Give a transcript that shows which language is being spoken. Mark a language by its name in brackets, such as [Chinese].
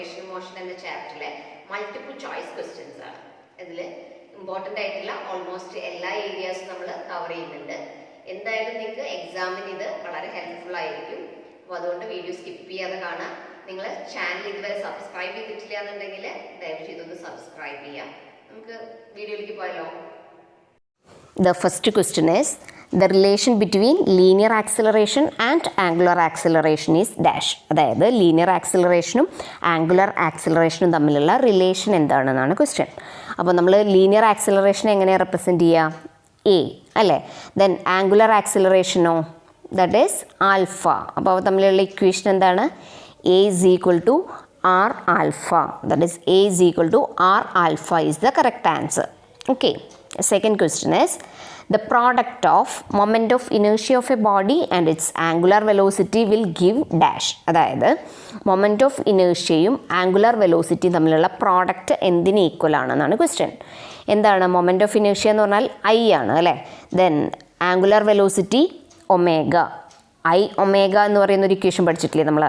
[Malayalam] Motion എന്ന ചാപ്റ്ററിലെ multiple choice questions ആണ്. ഇതിൽ ഇമ്പോർട്ടൻ്റ് ആയിട്ടുള്ള ഓൾമോസ്റ്റ് എല്ലാ ഏരിയാസും നമ്മൾ കവർ ചെയ്യുന്നുണ്ട്. എന്തായാലും നിങ്ങൾക്ക് എക്സാമിന് ഇത് വളരെ ഹെൽപ്ഫുൾ ആയിരിക്കും. അപ്പോൾ അതുകൊണ്ട് വീഡിയോ സ്കിപ്പ് ചെയ്യാതെ കാണാം. നിങ്ങൾ ചാനൽ ഇതുവരെ സബ്സ്ക്രൈബ് ചെയ്തിട്ടില്ല എന്നുണ്ടെങ്കിൽ ദയവ് ചെയ്തൊന്ന് സബ്സ്ക്രൈബ് ചെയ്യാം. നമുക്ക് വീഡിയോയിലേക്ക് പോയാലോ. [English] The first question is, the relation between linear acceleration and angular acceleration is dash. [Malayalam] അതായത് ലീനിയർ ആക്സിലറേഷനും ആംഗുലർ ആക്സിലറേഷനും തമ്മിലുള്ള റിലേഷൻ എന്താണെന്നാണ് ക്വസ്റ്റ്യൻ. അപ്പോൾ നമ്മൾ ലീനിയർ ആക്സിലറേഷൻ എങ്ങനെ റെപ്രസെൻറ്റ് ചെയ്യുക? എ അല്ലേ. [English] Then angular ആക്സിലറേഷനോ that is alpha. [Malayalam] അപ്പോൾ തമ്മിലുള്ള ഇക്വേഷൻ എന്താണ്? [English] A is equal to r alpha. That is a is equal to r alpha is the correct answer. Okay. Second question is, the product of moment of inertia of a body and its angular velocity will give dash. [Malayalam] അതായത് moment of ഇനേർഷ്യയും angular വെലോസിറ്റിയും തമ്മിലുള്ള product എന്തിന് equal ആണെന്നാണ് question. എന്താണ് moment of inertia എന്ന് പറഞ്ഞാൽ I ആണ് അല്ലേ. Then angular velocity omega. I omega എന്ന് പറയുന്ന ഒരു ഇക്വേഷൻ പഠിച്ചിട്ടില്ലേ നമ്മൾ?